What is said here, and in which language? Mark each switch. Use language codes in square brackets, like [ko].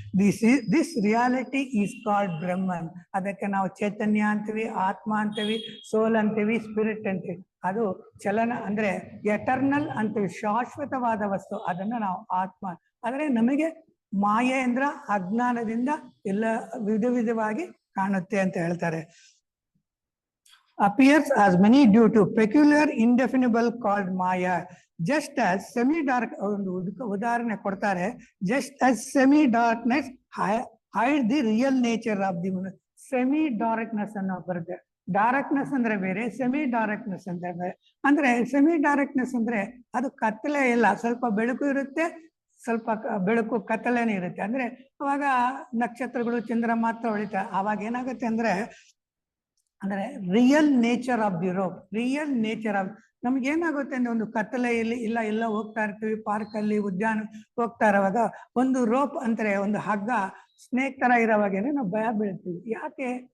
[en] This reality is called Brahman. [kn] ಅದಕ್ಕೆ ನಾವು ಚೈತನ್ಯ ಅಂತೀವಿ, ಆತ್ಮ ಅಂತೀವಿ, ಸೋಲ್ ಅಂತೀವಿ, ಸ್ಪಿರಿಟ್ ಅಂತೀವಿ. ಅದು ಚಲನ ಅಂದ್ರೆ ಎಟರ್ನಲ್ ಅಂತೀವಿ, ಶಾಶ್ವತವಾದ ವಸ್ತು, ಅದನ್ನ ನಾವು ಆತ್ಮ. ಆದ್ರೆ ನಮಗೆ ಮಾಯೆ ಅಂದ್ರ ಅಜ್ಞಾನದಿಂದ ಎಲ್ಲ ವಿಧವಾಗಿ ಕಾಣುತ್ತೆ ಅಂತ ಹೇಳ್ತಾರೆ. [en] appears as many due to peculiar indefinable called maya, just as semi dark. [kn] ಒಂದು ಉದಾಹರಣೆ ಕೊಡ್ತಾರೆ. [en] just as semi darkness hide the real nature of the moon. [kn] semi darkness ಅನ್ನೋ ಬರುತ್ತೆ. ಡಾರ್ಕ್ನೆಸ್ ಅಂದ್ರೆ ಬೇರೆ, ಸೆಮಿ ಡಾರ್ಕ್ನೆಸ್ ಅಂದ್ರೆ ಬೇರೆ. ಅಂದ್ರೆ ಸೆಮಿ ಡಾರ್ಕ್ನೆಸ್ ಅಂದ್ರೆ ಅದು ಕತ್ತಲೆ ಇಲ್ಲ, ಸ್ವಲ್ಪ ಬೆಳಕು ಇರುತ್ತೆ, ಸ್ವಲ್ಪ ಬೆಳಕು ಕತ್ತಲೇನೆ ಇರುತ್ತೆ. ಅಂದ್ರೆ ಅವಾಗ ನಕ್ಷತ್ರಗಳು ಚಂದ್ರ ಮಾತ್ರ ಹೊಳಿತಾರೆ. ಅವಾಗ ಏನಾಗುತ್ತೆ ಅಂದ್ರೆ real nature of the rope, real nature of ನಮ್ಗೆ ಏನಾಗುತ್ತೆ ಅಂದ್ರೆ ಒಂದು ಕತ್ತಲೆಯಲ್ಲಿ ಎಲ್ಲ ಹೋಗ್ತಾ ಇರ್ತೀವಿ, ಪಾರ್ಕ್ ಅಲ್ಲಿ ಉದ್ಯಾನ ಹೋಗ್ತಾ ಇರೋವಾಗ ಒಂದು ರೋಪ್ ಅಂತಾರೆ, ಒಂದು ಹಗ್ಗ ಸ್ನೇಕ್ ತರ ಇರೋವಾಗೇನೆ ನಾವು ಭಯ ಬೀಳ್ತೀವಿ. ಯಾಕೆ?